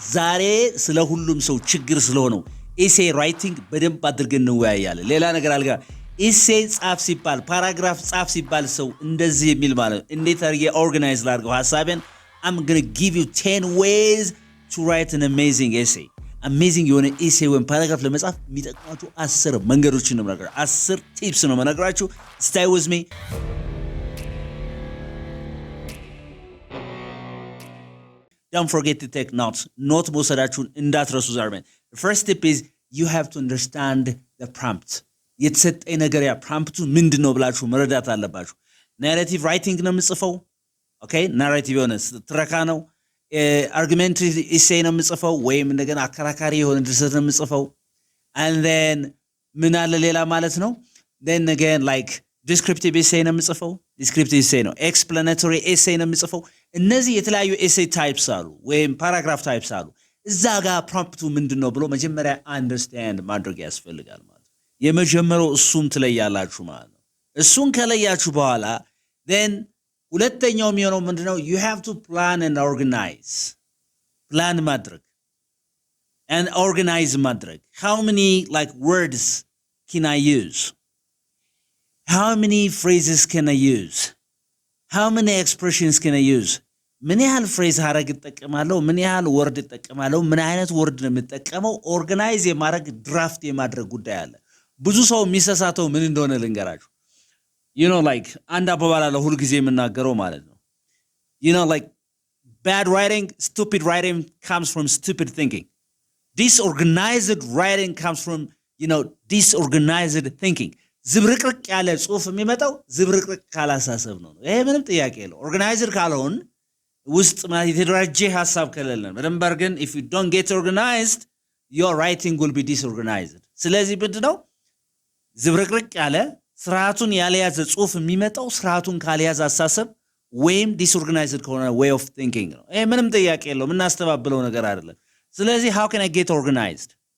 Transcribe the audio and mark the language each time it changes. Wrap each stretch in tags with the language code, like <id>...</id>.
<am>ዛሬ ስለ ሁሉም ሰው ችግር ስለሆነው ኤሴ ራይቲንግ በደንብ አድርገን እንወያያለን። ሌላ ነገር አልጋ ኤሴ ጻፍ ሲባል ፓራግራፍ ጻፍ ሲባል ሰው እንደዚህ የሚል ማለት እንዴት አድርጌ ኦርጋናይዝ ላድርገው ሐሳቤን</am> <en>I'm going to give you 10 ways to write an amazing essay.</en> <am>Amazing የሆነ ኤሴ ወይም ፓራግራፍ ለመጻፍ የሚጠቅማችሁ 10 መንገዶችን ነው የምነግራችሁ። 10 ቲፕስ ነው የምነግራችሁ።</am> <en>Stay with me. Don't forget to take notes.</en> <am>Note መውሰዳችሁን እንዳትረሱ ዛሬ።</am> <en>The first tip is you have to understand the prompt.</en> <am>የተሰጠኝ ነገር ያ ፕሮምፕቱ ምንድነው ብላችሁ መረዳት አለባችሁ። ናሬቲቭ ራይቲንግ ነው የምጽፈው። ኦኬ ናሬቲቭ የሆነ ትረካ ነው። አርጊመንታሪ ኢሴይ ነው የምጽፈው ወይም እንደገና አከራካሪ የሆነ ድርሰት ነው የምጽፈው።</am> <en>and then</en> <am>ምን አለ ሌላ ማለት ነው።</am> <en>then again like descriptive essay</en> <am>ነው የምጽፈው። descriptive essay ነው። explanatory essay ነው የምጽፈው። እነዚህ የተለያዩ essay types አሉ ወይም paragraph types አሉ። እዛ ጋር ፕሮምፕቱ ምንድነው ብሎ መጀመሪያ አንደርስታንድ ማድረግ ያስፈልጋል ማለት ነው። የመጀመሪያው እሱን ትለያላችሁ ማለት ነው። እሱን ከለያችሁ በኋላ then ሁለተኛው የሚሆነው ምንድነው</am> <en>you have to plan and organize. plan ማድረግ and organize ማድረግ. how many like words can I use? How many phrases can I use? How many expressions can I use?</en> <am>ምን ያህል ፍሬዝ ሐረግ እጠቀማለሁ? ምን ያህል ወርድ እጠቀማለሁ? ምን አይነት ወርድ ነው የምጠቀመው? ኦርጋናይዝ የማድረግ ድራፍት የማድረግ ጉዳይ አለ። ብዙ ሰው የሚሰሳተው ምን እንደሆነ ልንገራችሁ።</am> <en>you know like</en> <am>አንድ አባባል አለ ሁሉ ጊዜ የምናገረው ማለት ነው.</am> <en>you know like bad writing, stupid writing comes from stupid thinking. Disorganized writing comes from disorganized thinking.</en> <am>ዝብርቅርቅ ያለ ጽሁፍ የሚመጣው ዝብርቅርቅ ካላሳሰብ ነው። ይሄ ምንም ጥያቄ የለው። ኦርጋናይዝድ ካልሆን ውስጥ ማለት የተደራጀ ሐሳብ ከሌለን በደንብ አድርገን</am> <en>if you don't get organized your writing will be disorganized.</en> <am>ስለዚህ ምንድነው ዝብርቅርቅ ያለ ስርዓቱን ያለያዘ ጽሁፍ የሚመጣው ስርዓቱን ካልያዘ አሳሰብ ወይም disorganized ከሆነ</am> <en>way of thinking</en> <am>ነው። ይሄ ምንም ጥያቄ የለው። የምናስተባብለው ነገር አይደለም። ስለዚህ</am> <en>how can I get organized?</en>